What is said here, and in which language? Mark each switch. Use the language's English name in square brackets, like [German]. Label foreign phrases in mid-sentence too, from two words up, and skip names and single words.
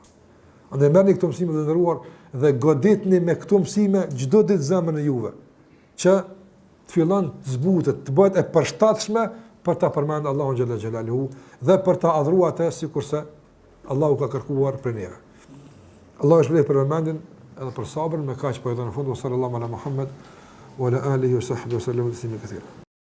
[Albanian] Andaj merrni këto mësime të nderuar dhe goditni me këto mësime çdo ditë zemrën e juve, që të fillon të zbutet, të bëhet e përshtatshme për ta përmendur Allahun [Arabic] جل جلاله [Albanian] dhe për ta adhuruar atë sikurse Allahu ka kërkuar për neve. Allahu shpëlet për vëmendjen edhe për sabrën, me kaq po edhe në fund [Arabic] صلى الله على محمد وعلى آله وصحبه وسلم تسليما كثيرا.